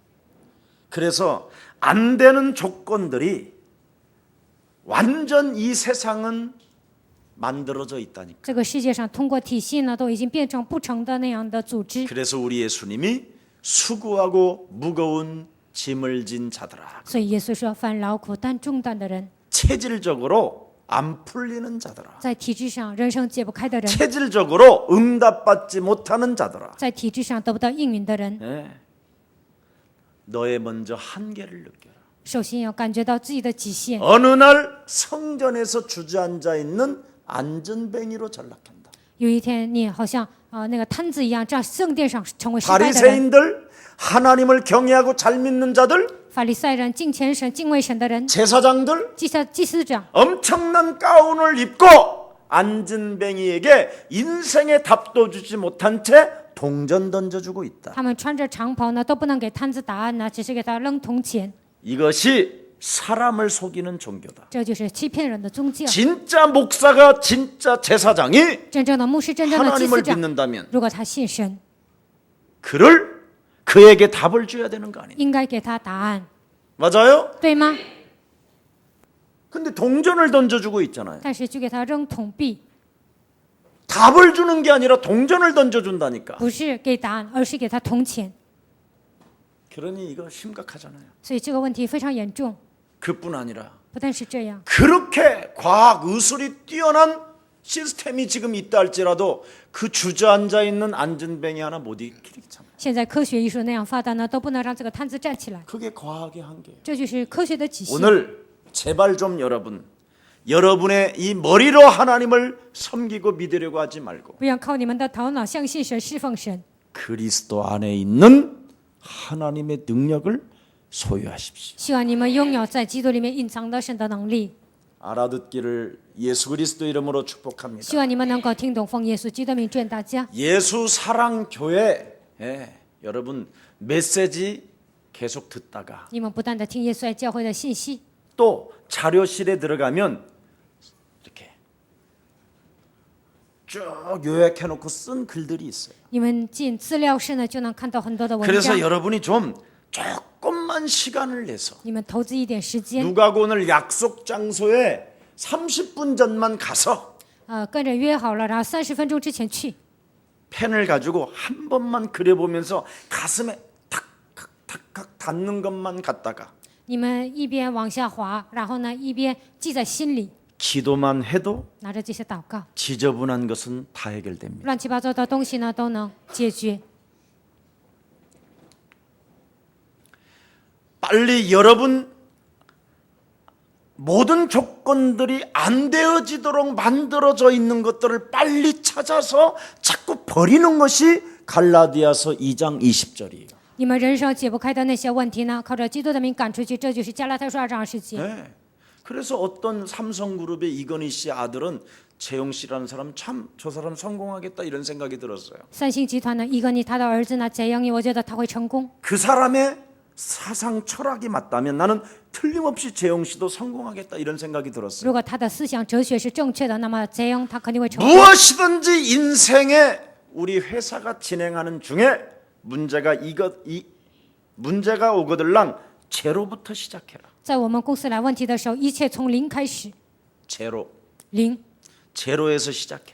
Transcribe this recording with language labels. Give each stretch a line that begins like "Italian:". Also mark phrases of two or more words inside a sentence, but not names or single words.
Korean: 그래서 안 되는 조건들이 완전 이 세상은 만들어져 있다니까.
Chinese: 这个世界上通过体系呢，都已经变成不成的那样的组织。
Korean: 그래서 우리 예수님이 수고하고 무거운 짐을 진 자들아.
Chinese: 所以耶稣说：“凡劳苦担重担的人，
Korean: 체질적으로 안 풀리는 자들아.
Chinese: 在体制上人生解不开的人，
Korean: 체질적으로 응답받지 못하는 자들아.
Chinese: 在体制上得不到应允的人，
Korean: 네. 너의 먼저 한계를 느껴라.
Chinese: 首先要感觉到自己的极限。
Korean: 어느 날 성전에서 주저앉아 있는 안전뱅이로 전락한다.
Chinese: 有一天，你好像那个摊子一样，在圣殿上成为失败的人。
Korean: 바리새인들, 하나님을 경외하고 잘 믿는 자들,
Chinese: 法利赛人、敬虔神、敬畏神的人，
Korean: 제사장들
Chinese: 祭司长，
Korean: 엄청난 가운을 입고 안전뱅이에게 인생의 답도 주지 못한 채 동전 던져주고 있다.
Chinese: 他们穿着长袍呢，都不能给摊子答案呢，只是给他扔铜钱。
Korean: 이것이 사람을 속이는 종교다.
Chinese: 这就是欺骗人的宗教。
Korean: 진짜 목사가 진짜 제사장이
Chinese: 真正的牧师、真正的祭
Korean: 하나님을
Chinese: 司长，
Korean: 믿는다면
Chinese: 如果他信神，
Korean: 그에게 답을 줘야 되는 거 아니에요?
Chinese: 应该给他答案，
Korean: 맞아요?
Chinese: 对吗？
Korean: 근데 동전을 던져주고 있잖아요.
Chinese: 但是去给他扔铜币，
Korean: 답을 주는 게 아니라 동전을 던져준다니까.
Chinese: 不是给答案，而是给他铜钱。
Korean: 그러니 이거 심각하잖아요.
Chinese: 所以这个问题非常严重。
Korean: 그뿐 아니라
Chinese: 不但是这样，
Korean: 그렇게 과학 의술이 뛰어난 시스템이 지금 있다 할지라도 그 주저앉아 있는 안전뱅이 하나 못 일으키잖아요.
Chinese: 现在科学艺术那样发达呢，都不能让这个摊子站起来，
Korean: 그게 과학의 한계예요.
Chinese: 这就是科学的极限。
Korean: 오늘 제발 좀 여러분의 이 머리로 하나님을 섬기고 믿으려고 하지 말고
Chinese: 不要靠你们的头脑相信神、侍奉神，
Korean: 그리스도 안에 있는 하나님의 능력을 소유하십시오.
Chinese: 希望你们拥有在基督里面隐藏的神的能力。
Korean: 알아듣기를 예수 그리스도 이름으로 축복합니다.
Chinese: 希望你们能够听懂奉耶稣基督的名劝大家。
Korean: 예수 사랑 교회 여러분 메시지 계속 듣다가
Chinese: 你们不断的听耶稣爱教会的信息，
Korean: 또 자료실에 들어가면 이렇게 쭉 요약해놓고 쓴 글들이 있어요.
Chinese: 你们进资料室呢，就能看到很多的文
Korean: 그래서
Chinese: 章。
Korean: 여러분이 좀 조금만 시간을 내서
Chinese: 你们投资一点时间，
Korean: 누가고 오늘 약속 장소에 30분 전만 가서
Chinese: 跟着约好了，然后30分钟之前去，
Korean: 펜을 가지고 한 번만 그려보면서 가슴에 탁탁 닫는 것만 갖다가
Chinese: 你们一边往下滑，然后呢一边记在心里，
Korean: 기도만 해도
Chinese: 拿着这些祷告，
Korean: 지저분한 것은 다 해결됩니다.
Chinese: 乱七八糟的东西呢都能解决。
Korean: 빨리 여러분 모든 조건들이 안 되어지도록 만들어져 있는 것들을 빨리 찾아서 자꾸 버리는 것이 갈라디아서 2장 20절이에요.
Chinese: 你们人生解不开的那些问题呢，靠着基督的名赶出去，这就是加拉太书2章20节。
Korean: 네. 그래서 어떤 삼성그룹의 이건희 씨 아들은 재용 씨라는 사람 참 저 사람 성공하겠다 이런 생각이 들었어요.
Chinese: 三星集团的一个你他的儿子呢，翟阳义，我觉得他会成功。
Korean: 그 사람의 사상 철학이 맞다면 나는 틀림없이 재용 씨도 성공하겠다 이런 생각이 들었어요.
Chinese: 如果他的思想哲学是正确的，那么翟阳他肯定会成功。
Korean: 무엇이든지 인생에 우리 회사가 진행하는 중에 문제가 오거들랑 제로부터 시작해라.
Chinese: 在我们公司来问题的时候，一切从零开始，
Korean: 제로.
Chinese: 零，
Korean: 제로에서 시작해라.